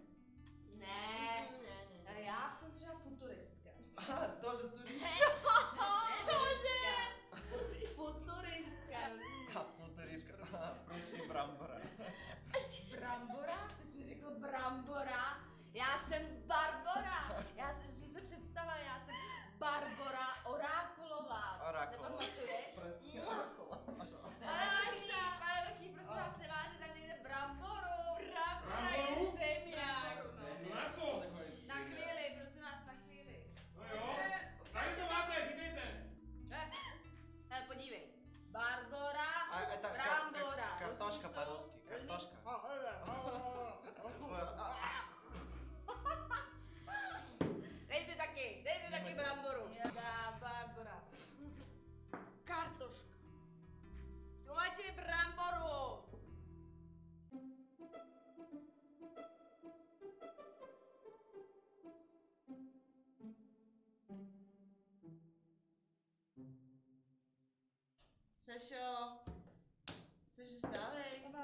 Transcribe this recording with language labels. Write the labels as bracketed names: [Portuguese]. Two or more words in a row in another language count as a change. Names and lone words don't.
[Czech] Ne, já jsem třeba futuristka. [Russian] Тоже турист? [Czech] Futuristka. Futuristka. Прости, Брамбора. Brambora? Ty jsi mi řekl Brambora? Já jsem Barbora. Já jsem si představila, já jsem Barbora Orákulová. Nepamatuješ? [Russian] Прости, Оракула. [Czech] Pane Vrchý, prosím vás, nemáte tam někde Bramboru? [Slovak] Brambora je zemiak. [Czech] Na co? Na chvíli, prosím vás, na chvíli. No jo. Tady to máte, vydejte. Hele, podívej. Barbora, [Russian] Это [Czech] Brambora. [Russian] картошка по-русски. Картошка. [Czech] Dej si taky Bramboru. Barbora. Kartoška. Tohle ti Bramboru. Sešo, vstávej.